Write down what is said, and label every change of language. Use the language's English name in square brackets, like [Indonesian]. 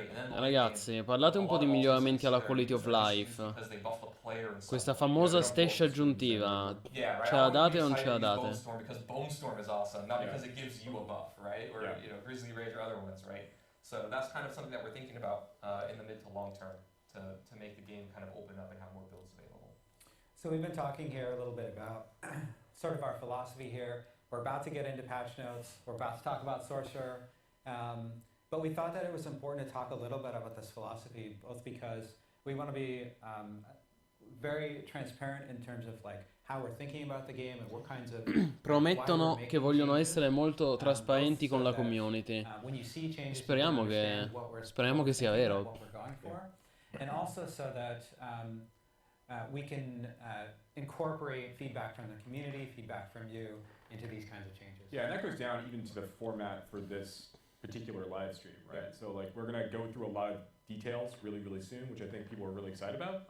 [Italian] Ragazzi, parlate un po' di miglioramenti alla quality of life. Questa famosa stash aggiuntiva. Ce la date o non ce la date? [English] Because Bone Storm is awesome, not because it gives you a buff, right? Or Grizzly Rage or other ones, right? So that's kind of something that we're thinking about in the mid to long term to make the game kind of open up and have more builds available. So we've been talking here a little bit about sort of our philosophy here. We're about to get into patch notes. We're about to talk about Sorcerer. But we thought that it was important to talk a little bit about this philosophy, both because we want to be very transparent in terms of like how we're thinking about the game and what kinds of [Italian] Promettono che vogliono essere molto trasparenti con la community. Speriamo che sia vero. [English] And also so that we can incorporate feedback from the community, feedback from you into these kinds of changes. Yeah, and that goes down even to the format for this particular live stream, right? So like we're gonna go through a lot of details really, really soon, which I think people are really excited about.